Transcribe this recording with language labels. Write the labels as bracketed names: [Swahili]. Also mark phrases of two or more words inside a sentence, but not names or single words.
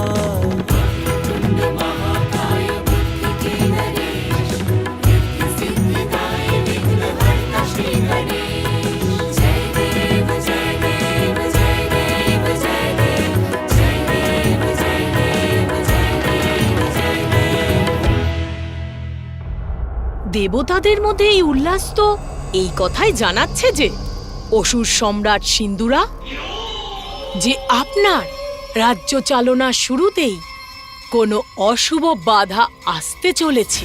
[Hindi] महाकाय बुद्धि के नरेश रिद्धि सिद्धिदायी विघ्नहर्ता श्री गणेश जय देव जय देव जय देव जय देव जय देव जय देव जय देव जय देव। [Bangla] দেবতাদের মধ্যে এই উল্লাস তো এই কথাই জানাচ্ছে যে অসুর সম্রাট সিন্দুরা যে আপনার রাজ্য চালনা শুরুতেই কোনো অশুভ বাধা আসতে চলেছে।